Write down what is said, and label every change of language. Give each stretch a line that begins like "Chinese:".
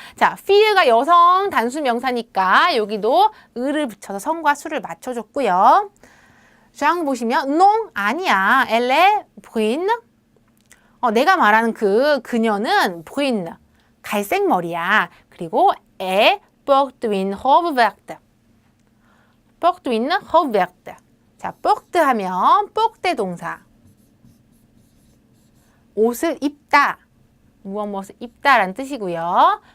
Korean: 자, fille가 여성 단수 명사니까 여기도 을을 붙여서 성과 수를 맞춰줬고요. 장 보시면 non 아니야.
French: elle est brune.
Korean: 내가 말하는 그녀는 brune 갈색 머리야. 그리고
French: elle porte une robe verte. porte une robe verte.
Korean: 자, porte 하면 porte 동사. 옷을 입다. 무엇을 입다라는 뜻이고요.